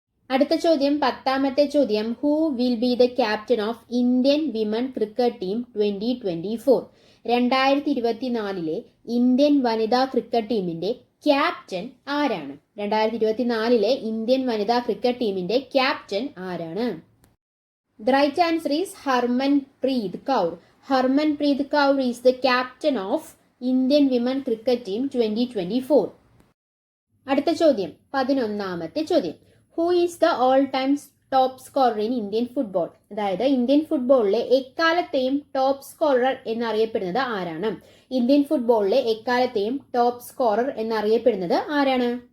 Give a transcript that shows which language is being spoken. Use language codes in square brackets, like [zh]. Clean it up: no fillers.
[ml] അടുത്ത ചോദ്യം, 10ാമത്തെ ചോദ്യം. [en] Who will be the captain of Indian women cricket team 2024? [ml] 2024 Indian വനിതാ ക്രിക്കറ്റ് ടീമിന്റെ ക്യാപ്റ്റൻ ആരാണ്? 2024 ഇന്ത്യൻ വനിതാ ക്രിക്കറ്റ് ടീമിന്റെ ക്യാപ്റ്റൻ ആരാണ്? [en] The right answer is Harmanpreet Kaur. Harmanpreet Kaur is the captain of Indian Women Cricket Team 2024. [ml] അടുത്ത ചോദ്യം, 11ാമത്തെ ചോദ്യം. [en] Who is the all-time top scorer in Indian football? [ml] അതായത് ഇന്ത്യൻ ഫുട്ബോളിലെ എക്കാലത്തെയും ടോപ്പ് സ്കോറർ എന്നറിയപ്പെടുന്നത് ആരാണ്? ഇന്ത്യൻ ഫുട്ബോളിലെ എക്കാലത്തെയും ടോപ്പ് സ്കോറർ എന്നറിയപ്പെടുന്നത് ആരാണ്?